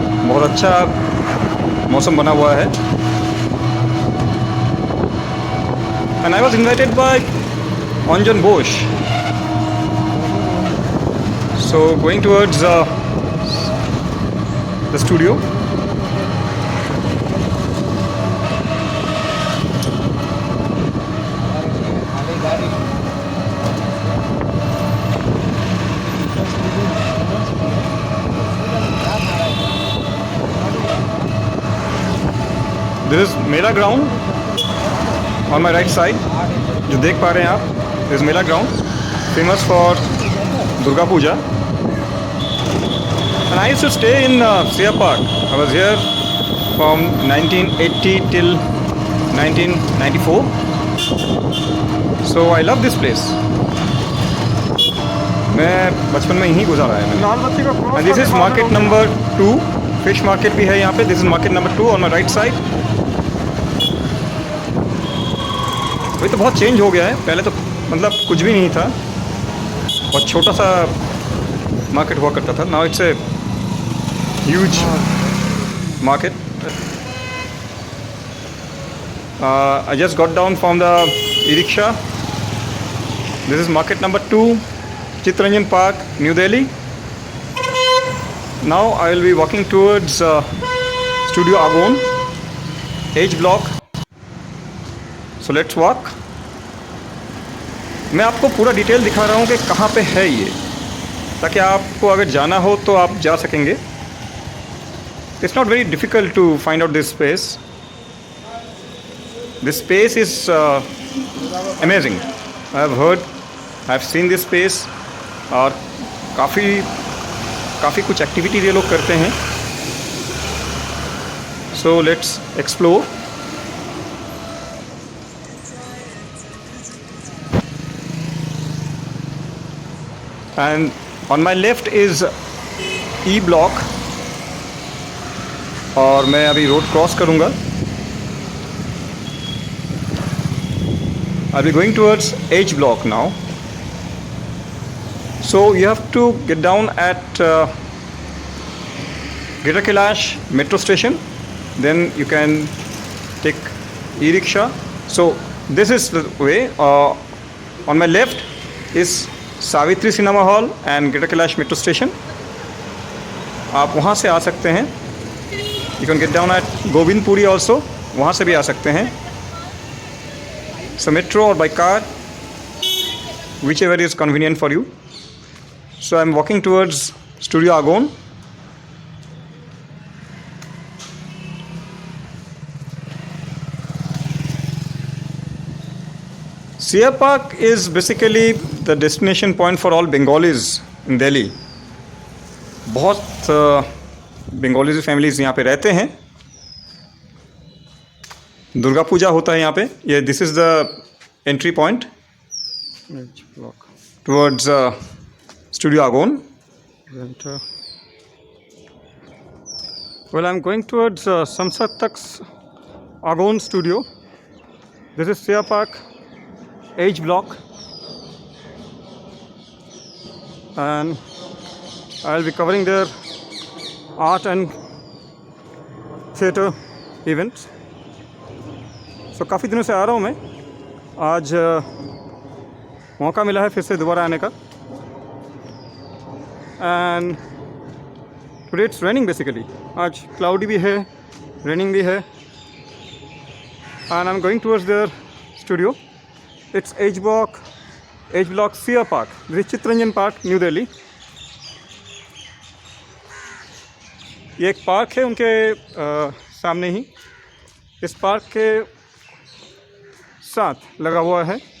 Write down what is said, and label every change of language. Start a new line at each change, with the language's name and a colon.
Hindi: बहुत अच्छा मौसम बना हुआ है.
English: And I was invited by Anjan Bose. So going towards the studio. This is Mela ground on my right side.
Hindi: जो देख पा रहे हैं आप,
English: this is Mela ground, famous for Durga Puja. And I used to stay in Sia Park. I was here from 1980 till 1994. So I love this place.
Hindi: मैं बचपन में यहीं गुजारा है मैंने.
English: And this is market number 2. Fish market
Hindi: भी है यहाँ पे.
English: This is market number 2 on my right side.
Hindi: अभी तो बहुत चेंज हो गया है. पहले तो मतलब कुछ भी नहीं था और छोटा सा मार्केट हुआ करता था.
English: Now it's a huge market. I just got down from the e-rickshaw. This is market number 2, Chittaranjan Park, New Delhi. Now I will be walking towards Studio Agon, H block. So let's walk.
Hindi: मैं आपको पूरा detail दिखा रहा हूँ कि कहाँ पे है ये, ताकि आपको अगर जाना हो तो आप जा सकेंगे.
English: It's not very difficult to find out this space. This space is amazing. I have heard, I have seen this space.
Hindi: और काफ़ी कुछ एक्टिविटी ये लोग करते हैं.
English: So let's explore. And on my left is E block.
Hindi: और मैं अभी रोड क्रॉस करूँगा.
English: I'll be going towards H block now. So you have to get down at Greater Kailash metro station then you can take e-rickshaw. So this is the way. On my left is Savitri Cinema Hall and Greater Kailash Metro Station.
Hindi: आप वहाँ से आ सकते हैं.
English: You can get down at Govindpuri also.
Hindi: वहाँ से भी आ सकते हैं.
English: So metro or by car, whichever is convenient for you. So I'm walking towards Studio Agon. Sia Park is basically the destination point for all Bengalis in Delhi.
Hindi: बहुत Bengali families यहाँ पे रहते हैं. दुर्गा पूजा होता है यहाँ पे.
English: ये this is the entry point towards studio Agon. Well I am going towards संसद तक Agon studio. This is C R park H block, and I'll be covering their art and theatre events.
Hindi: So काफ़ी दिनों से आ रहा हूँ मैं. आज मौका मिला है फिर से दोबारा आने का.
English: And today it's raining basically.
Hindi: आज cloudy भी है, raining भी है.
English: And I'm going towards their studio. It's H block Sia Park. This is Chittaranjan Park, New Delhi.
Hindi: ये एक पार्क है उनके सामने ही. इस पार्क के साथ लगा हुआ है.